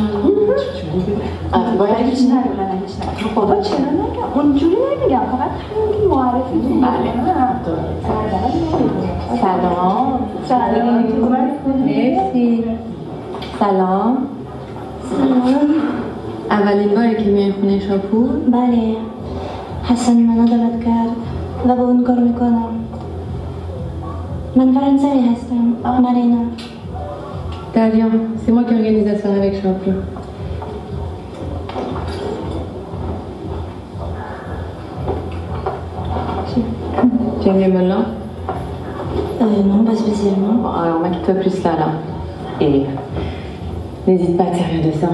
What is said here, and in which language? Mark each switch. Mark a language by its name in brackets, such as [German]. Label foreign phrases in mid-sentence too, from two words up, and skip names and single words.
[Persian] باید هیچ نگه من هیچ نگه بابا چرا نگم اونجوری نمیگم فقط خیلی معرفی جون سلام سلام مرسی سلام اولین باری که میای خونه شاپور؟ بله حسن منو دعوت کرد و با اون کار میکنم من فرانسوی هستم مارینا [French] Daria, c'est moi qui organise la soirée avec Champou. Tu aimes les melons? Non, pas spécialement. Bon, alors maquille-toi plus là. Et n'hésite pas à te servir de ça.